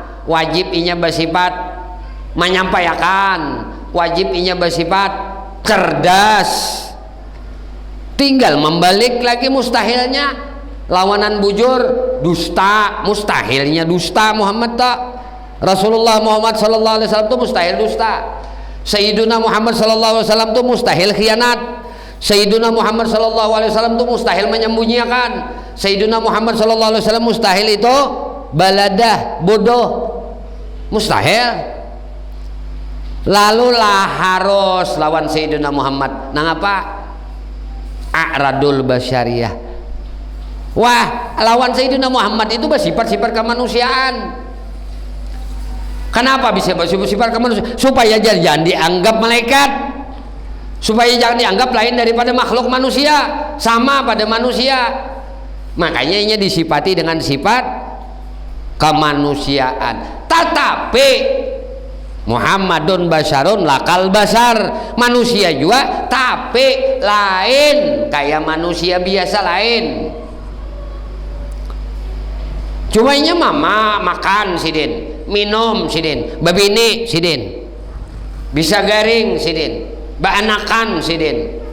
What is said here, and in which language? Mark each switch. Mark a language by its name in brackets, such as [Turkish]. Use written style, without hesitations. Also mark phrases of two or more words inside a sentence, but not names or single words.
[Banjar] Wajib inya bersifat menyampaikan. Wajib inya bersifat cerdas. Tinggal membalik lagi mustahilnya. Lawanan bujur dusta, mustahilnya dusta Muhammad tak. [Indonesian] Rasulullah Muhammad [Arabic] صلى الله عليه وسلم [Indonesian] itu mustahil dusta. Sayyiduna Muhammad [Arabic] صلى الله عليه وسلم [Indonesian] itu mustahil khianat. Sayyiduna Muhammad [Arabic] صلى الله عليه وسلم [Indonesian] itu mustahil menyembunyikan. Sayyiduna Muhammad [Arabic] صلى الله عليه وسلم [Indonesian] mustahil itu baladah, bodoh. mustahil. [Banjar] Lalu lah harus lawan Sayyidina Muhammad nang apa? [Arabic] أعراض البشرية. [Banjar] Wah, lawan Sayyidina Muhammad itu bersifat-sifat kemanusiaan. [Indonesian] Kenapa bisa bersifat kemanusiaan? Supaya jangan dianggap malaikat, supaya jangan dianggap lain daripada makhluk manusia, sama pada manusia. Makanya ini disifati dengan sifat kemanusiaan. [Arabic] Tetapi محمد بشر لا كالبشر, [Indonesian] manusia juga tapi lain kayak manusia biasa lain. [Banjar] Cuma nya mama makan sidin, minum sidin, babini sidin, bisa garing sidin, baanakan sidin.